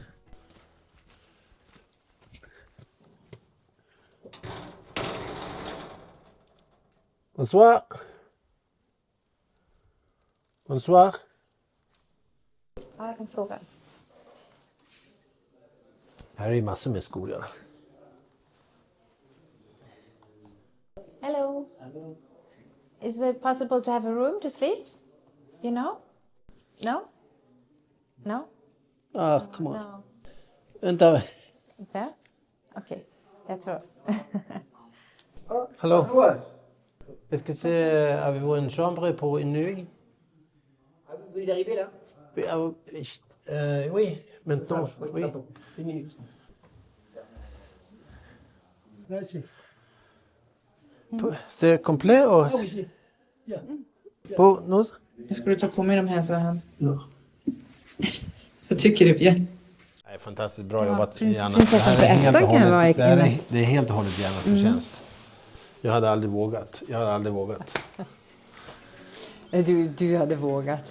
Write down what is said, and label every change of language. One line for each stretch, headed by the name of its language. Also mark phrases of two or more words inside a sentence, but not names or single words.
French: Bonsoir. Bonsoir.
Swedish: Ja, jag kan fråga. Här är ju massor med skolor.
English: Hello. Is it possible to have a room to sleep? You know? No? No? Ah, come on. No.
Swedish: Vänta. There? Okej, jag tror. Hallå?
French: Est-ce que c'est... Avez-vous une chambre pour une nuit? Ah, vous venez d'arriver là? Oui, maintenant. Oui. Pardon, 1 minute. Là, c'est... C'est complet och... Ah oui, c'est...
Swedish: Ja. På något? Jag skulle ta på mig de här så här. Ja. Jag tycker det, Björn. Nej, fantastiskt bra jobbat, Janna. prinsessan på ärtan kan vara äcklig. Det är helt och hållet Jannas förtjänst. Jag hade aldrig vågat. Du hade vågat.